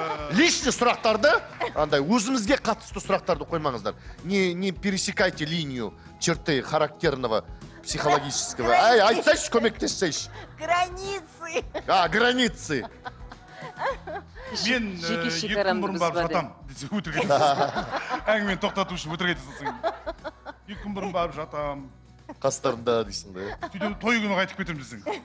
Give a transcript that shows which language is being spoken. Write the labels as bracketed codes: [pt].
[kk] Лишний сұрақтарды, андай өзімізге қатысты сұрақтарды қоймаңыздар. [ru] Не пересекайте линию черты характерного психологического. [kk] Айтсайшы, көмектессейші. [ru] Границы. Границы. [kk] Мен 2 күн бұрын барып жатам, десе өтірік айтасың. Әңгімені тоқтату үшін өтірік айтасың. 2 күн бұрын барып жатам. Қастарында дейсің де. Сөйтіп той күні қайтып кетемін десің.